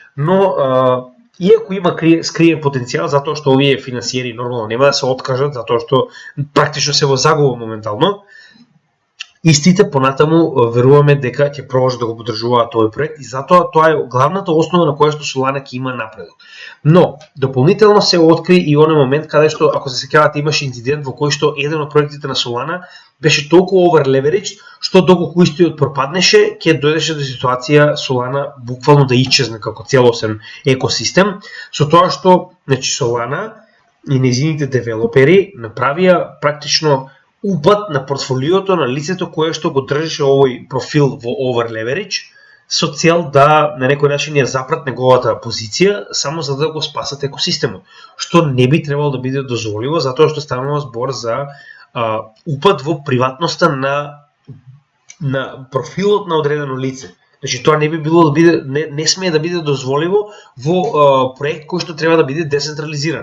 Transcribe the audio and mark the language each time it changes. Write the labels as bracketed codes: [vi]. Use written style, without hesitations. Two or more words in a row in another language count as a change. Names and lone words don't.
[mk] Но иако има скриен потенцијал, затоа што овие финансиери нормално нема да се откажат, затоа што практично се во загуба моментално, истите понатаму веруваме дека ќе продолжат да го поддржуваат овој проект и затоа тоа е главната основа на која што Solana ќе има напредок. Но дополнително се откри и оној момент каде што, ако се сеќавате, имаше инцидент во кој што еден од проектите на Solana беше толку over leveraged, што доколку истиот пропаднеше, ќе дојдеше до ситуација Solana буквално да исчезне како целосен екосистем, со тоа што, значи, Solana и нејзините девелопери направија практично упад на портфолиото на лицето кое што го држеше овој профил во [en] over leverage, [mk] со цел да на некој начин ја запрат неговата позиција само за да го спасат екосистемот, што не би требало да биде дозволиво, затоа што станува збор за упад во приватноста на профилот на одредено лице. Значи тоа не би било да биде, не смее да биде дозволиво во проект кој што треба да биде децентрализиран.